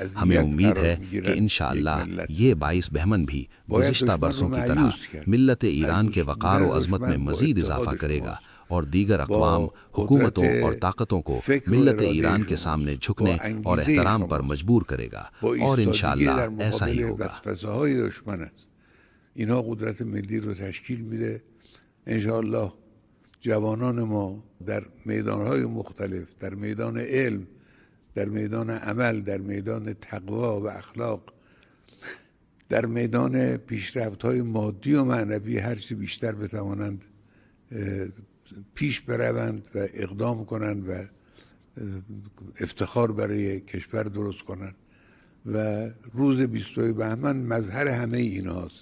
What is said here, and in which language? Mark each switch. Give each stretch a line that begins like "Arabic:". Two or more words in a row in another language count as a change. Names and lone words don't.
Urdu: ہمیں امید ہے کہ انشاءاللہ یہ 22 بہمن بھی گزشتہ برسوں کی طرح ملت ایران کے وقار و عظمت میں مزید اضافہ کرے گا اور دیگر اقوام، حکومتوں اور طاقتوں کو ملت ایران کے سامنے جھکنے اور احترام پر مجبور کرے گا، اور انشاءاللہ ایسا ہی ہوگا۔
Persian: اینها قدرت ملی رو تشکیل میده. انشاءالله جوانان ما در میدانهای مختلف، در میدان علم، در میدان عمل، در میدان تقوا و اخلاق، در میدان پیشرفت‌های مادی و معنوی هرچی بیشتر بتوانند پیش بروند و اقدام کنند و افتخار برای کشور درست کنند و روز 22 بهمن مظهر همه اینهاست.